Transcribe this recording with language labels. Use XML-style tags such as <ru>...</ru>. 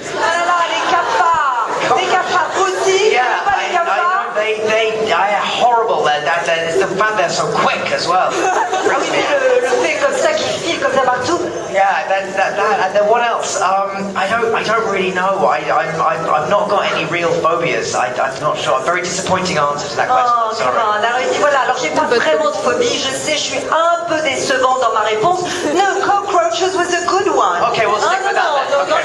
<fr>Ah là là, les cafards aussi,</fr> <en>Yeah,</en> <fr>pas les cafards.</fr> <en>they are horrible. It's the fact they're so quick as well.</en> <fr>Ah oui, mais le fait comme ça, qui file comme ça partout.</fr> <en>Yeah, that, and then what else? I don't really know. I've not got any real phobias. I'm not sure. Very disappointing answer to that question. Oh, Sorry.</en> <fr>comment? Alors ici, voilà, alors j'ai pas vraiment de phobie, je sais, je suis un peu décevant dans ma réponse.</fr> <en>No, cockroaches was a good one. Okay, we'll stick with that then.</en>